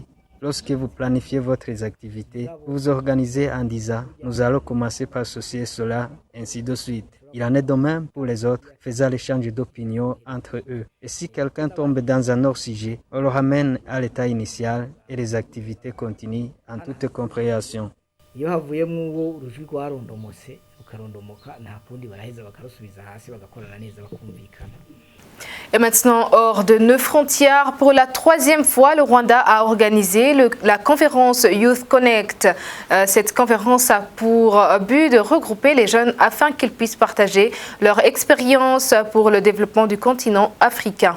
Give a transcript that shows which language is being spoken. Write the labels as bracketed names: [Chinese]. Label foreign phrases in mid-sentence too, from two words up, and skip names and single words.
[French] Lorsque vous planifiez votre activité, vous vous organisez en disant « Nous allons commencer par ceci et cela, ainsi de suite ». Il en est de même pour les autres, faisant l'échange d'opinions entre eux. Et si quelqu'un tombe dans un autre sujet, on le ramène à l'état initial et les activités continuent en toute compréhension. [Rundi] iyo havuyemo uwo urujwi rwarondomotse ukarondomoka nta kundi baraheza bakarusubiza hasi bagakorana neza bakumvikana. [French] Et maintenant, hors de nos frontières, pour la troisième fois, le Rwanda a organisé la conférence Youth Connect. Cette conférence a pour but de regrouper les jeunes afin qu'ils puissent partager leur expérience pour le développement du continent africain.